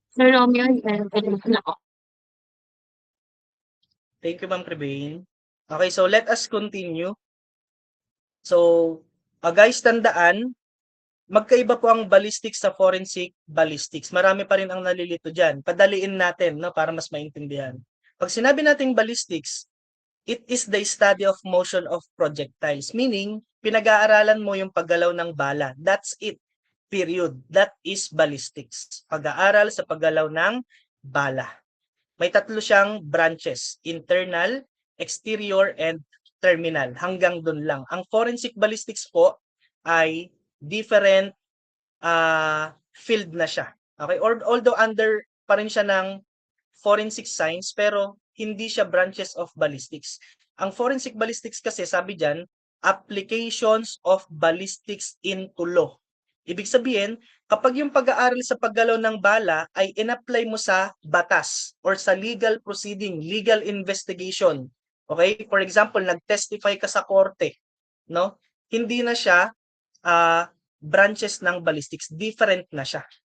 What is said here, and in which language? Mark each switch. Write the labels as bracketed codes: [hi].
[tl] Sir Romeo, na ako. [en] Thank you, Ma'am Prebain. Okay, so let us continue. So, guys, [tl] tandaan, magkaiba po ang ballistics sa forensic ballistics. Marami pa rin ang nalilito dyan. Padaliin natin, no, para mas maintindihan. Pag sinabi nating [en] ballistics, it is the study of motion of projectiles. [tl] Meaning, pinag-aaralan mo yung paggalaw ng bala. [en] That's it. Period. That is ballistics. [tl] Pag-aaral sa paggalaw ng bala. May tatlo siyang branches, internal, exterior, and terminal. Hanggang dun lang. Ang forensic ballistics po ay different field na siya. Okay? Although under pa rin siya ng forensic science, pero hindi siya branches of ballistics. Ang forensic ballistics kasi, sabi dyan, [en] applications of ballistics into law. [tl] Ibig sabihin, kapag yung pag-aaral sa paggalaw ng bala ay in-apply mo sa batas or sa legal proceeding, legal investigation. Okay? For example, nag-testify ka sa korte, no? Hindi na siya branches ng ballistics, different na siya.